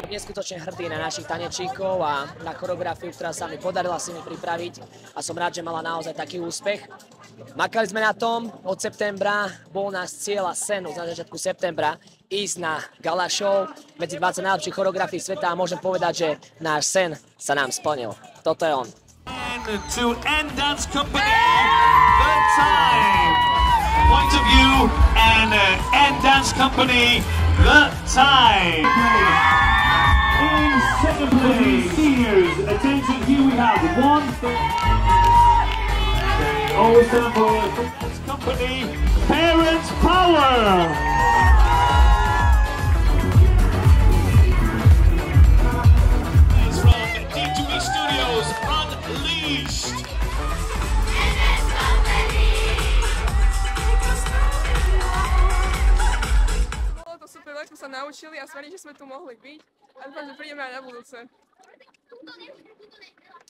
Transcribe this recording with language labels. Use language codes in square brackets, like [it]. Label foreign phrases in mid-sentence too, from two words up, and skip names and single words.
[sk] skutočne hrdý na našich tanečníkov a na choreografiu, ktorá sa mi podarila si mi pripraviť a som rád, že mala naozaj taký úspech. Makali sme na tom od septembra, bol nás cieľ a sen už na začiatku septembra ísť na gala show medzi 20 najlepších choreografií sveta a môžem povedať, že náš sen sa nám splnil. Toto je on. [en] To N Dance Company, the time. Point of view and N Dance Company, the time. In second place, seniors, attention, here we have one. Always time for Dance Company, Parents Power. It's from D2E Studios, Unleashed. [sk] Bolo to super, veľa sme sa naučili a som rád, že sme tu mohli byť a dúfam, že prídeme aj na budúce.